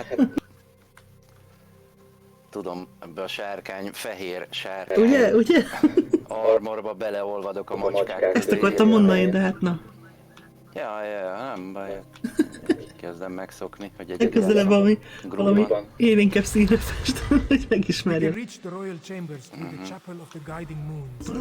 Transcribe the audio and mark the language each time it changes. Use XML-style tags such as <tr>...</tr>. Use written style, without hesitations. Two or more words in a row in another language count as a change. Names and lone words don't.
<hu>Hát, tudom, ebbe a sárkány, fehér sárkány. Ugye? Armorba beleolvadok a macskák közé. Ezt akartam mondani, de hát na. Ja, nem baj. Kezdem megszokni, hogy Legközelebb valami élénkebb színre fest, hogy megismerjem.</hu> <en>Reach the royal chambers through the chapel of the guiding moons.</en>